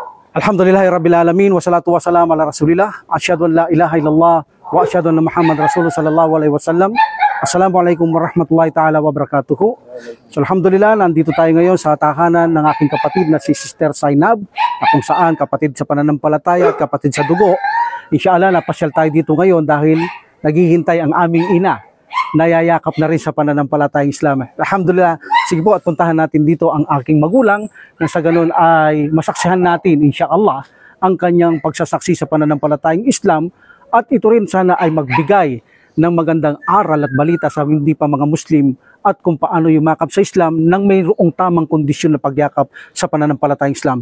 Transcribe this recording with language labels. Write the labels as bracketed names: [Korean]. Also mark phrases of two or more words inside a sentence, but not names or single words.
[Arabic] الحمد لله رب العالمين، والصلاة والسلام على رسول الله، أشهد أن لا إله إلا الله، وأشهد أن محمدا رسول الله صلى الله عليه وسلم. السلام عليكم ورحمة الله تعالى وبركاته. [Filipino] So alhamdulillah, nandito tayo ngayon sa tahanan ng aking kapatid na si Sister Zainab, na kung saan kapatid sa pananampalataya at kapatid sa dugo. Inshallah, napasyal tayo dito ngayon dahil naghihintay ang aming ina. Nayayakap na rin sa pananampalatayang Islam. Alhamdulillah, sige po at puntahan natin dito ang aking magulang na sa ganun ay masaksihan natin insyaAllah ang kanyang pagsasaksi sa pananampalatayang Islam at ito rin sana ay magbigay ng magandang aral at balita sa hindi pa mga Muslim at kung paano yumakap sa Islam nang mayroong tamang kondisyon na pagyakap sa pananampalatayang Islam.